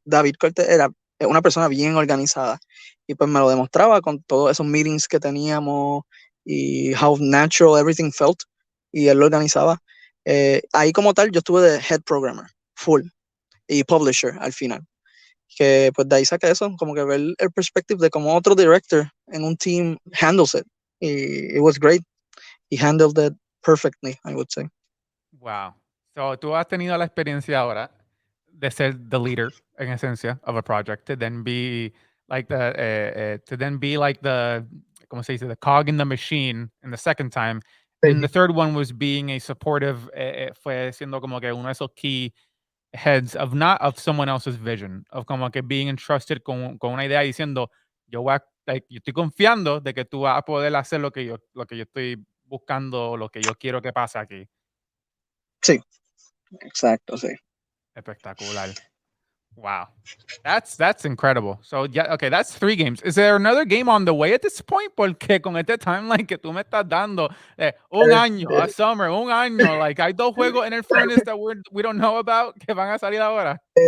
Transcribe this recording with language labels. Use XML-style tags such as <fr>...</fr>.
<es>David Cortés era una persona bien organizada y pues me lo demostraba con todos esos meetings que teníamos y</es> <en>how natural everything felt</en> <es>y él lo organizaba. Ahí como tal yo estuve de head programmer, full, y publisher al final. Que pues de ahí saca eso, como que ver el perspective de cómo otro director en un</es> <en>team handles it. Y it was great. He handled it perfectly, I would say. Wow. So, tú has tenido la experiencia ahora de ser the leader, en esencia, of a project, to then be like the, ¿cómo se dice? The cog in the machine in the second time. And then the</en> <es>Sí.</es> <en>third one was being a supportive,</en> <es>fue siendo como que uno de esos</es> <en>key heads of not of someone else's vision, of</en> <es>como que</es> <en>being entrusted</en> <es>con una idea diciendo, yo estoy confiando de que tú vas a poder hacer lo que yo estoy buscando, lo que yo quiero que pase aquí. Sí, exacto, sí. Espectacular.</es> <en>Wow. That's incredible. So, yeah, okay, that's 3 games. Is there another game on the way at this point?</en> <es>Porque con este timeline que tú me estás dando, un año, a Este, summer, un año, like, hay 2 juegos en el furnace</es> <en>that we don't know about</en> <es>que van a salir ahora.</es>